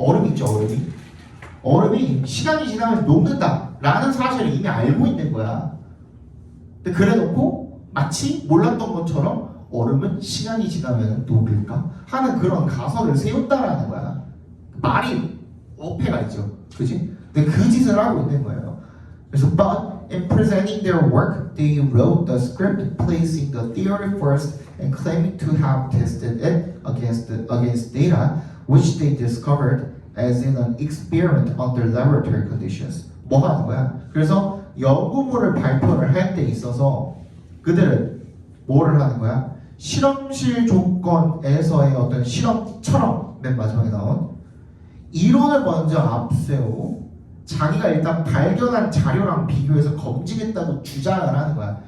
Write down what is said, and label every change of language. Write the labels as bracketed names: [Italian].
[Korean] 얼음 있죠, 얼음이 시간이 지나면 녹는다 라는 사실을 이미 알고 있는 거야. 근데 그래 놓고 마치 몰랐던 것처럼 얼음은 시간이 지나면 녹을까? 하는 그런 가설을 세운다라는 거야. 말이 어폐가 있죠, 그지? 근데 그 짓을 하고 있는 거예요. 그래서 [English] but in presenting their work, they wrote the script, placing the theory first and claiming to have tested it against data which they discovered as in an experiment under laboratory conditions. [Korean] 뭐 하는 거야? 그래서 연구물을 발표를 할 때 있어서 그들은 뭐를 하는 거야? 실험실 조건에서의 어떤 실험처럼 맨 마지막에 나온 이론을 먼저 앞세우고 자기가 일단 발견한 자료랑 비교해서 검증했다고 주장을 하는 거야.